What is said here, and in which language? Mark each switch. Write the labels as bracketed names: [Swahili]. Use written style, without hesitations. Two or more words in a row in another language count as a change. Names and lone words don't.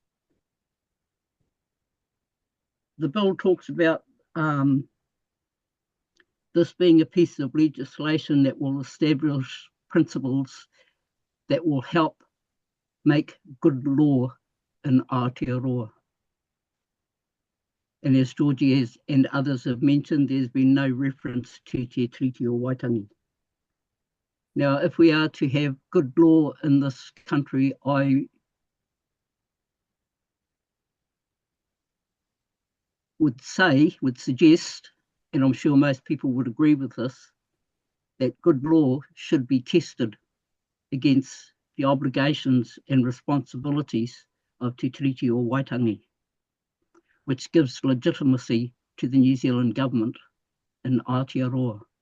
[English] The bill talks about this being a piece of legislation that will establish principles that will help make good law in Aotearoa. And as Georgie and others have mentioned, there's been no reference to te treaty o Waitangi. Now, if we are to have good law in this country, I would suggest, and I'm sure most people would agree with this, that good law should be tested against the obligations and responsibilities of Te Tiriti o Waitangi, which gives legitimacy to the New Zealand government in Aotearoa.